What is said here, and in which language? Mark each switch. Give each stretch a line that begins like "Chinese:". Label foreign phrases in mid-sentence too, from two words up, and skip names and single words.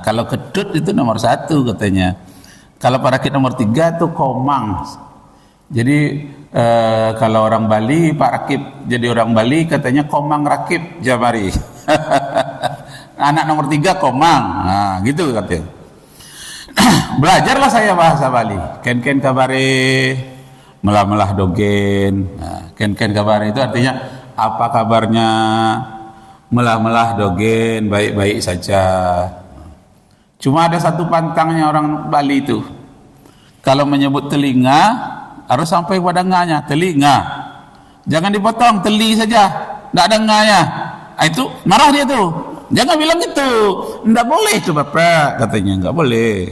Indonesian: Kalau ketut itu nomor 1 katanya. Kalau parakip nomor 3 itu komang. Jadi kalau orang Bali Pak Rakib, jadi orang Bali katanya komang rakib jabari. Anak nomor 3 komang. Nah, gitu katanya. Belajarlah saya bahasa Bali.
Balinese: Ken-ken kabare, melah-melah dogen.
Indonesian: Nah,
Balinese: ken-ken kabare
Indonesian: itu artinya apa kabarnya?
Balinese: Melah-melah dogen,
Indonesian: baik-baik saja. Cuma ada satu pantangnya orang Bali itu. Kalau menyebut telinga harus sampai pada nganya, telinga. Jangan dipotong, teli saja. Enggak ada nganya. Itu marah dia tuh. Jangan bilang gitu, enggak boleh itu bapak, katanya enggak boleh.